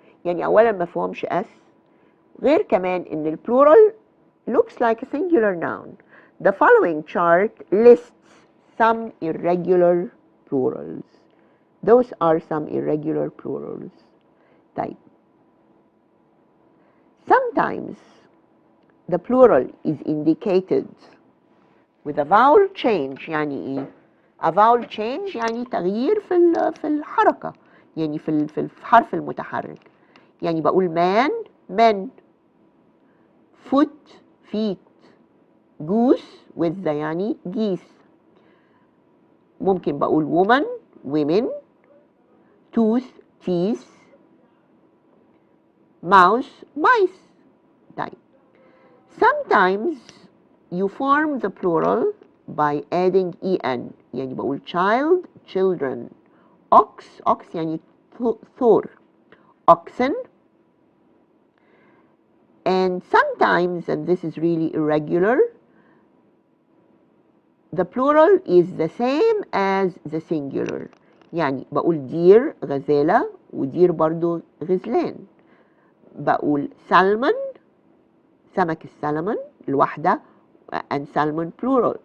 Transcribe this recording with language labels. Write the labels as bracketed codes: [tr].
[ar] يعني أولا ما فيهمش S، غير كمان إن البلورال [en] looks like a singular noun. The following chart lists some irregular plurals. Those are some irregular plurals. [ar] طيب. [en] Sometimes the plural is indicated with a vowel change. [ar] يعني إيه؟ [en] A vowel change [ar] يعني تغيير في الحركة، يعني في الحرف المتحرك. يعني بقول man men، foot feet، goose with the يعني geese. ممكن بقول woman women، tooth teeth، mouse mice. طيب. [en] Sometimes you form the plural by adding en. [ar] يعني بقول child children، ox يعني Thor oxen. [en] And sometimes, and this is really irregular, the plural is the same as the singular. [ar] يعني بقول deer غزالة ودير برضو غزلان. بقول salmon سمك السلمون الواحدة [en] and salmon plural.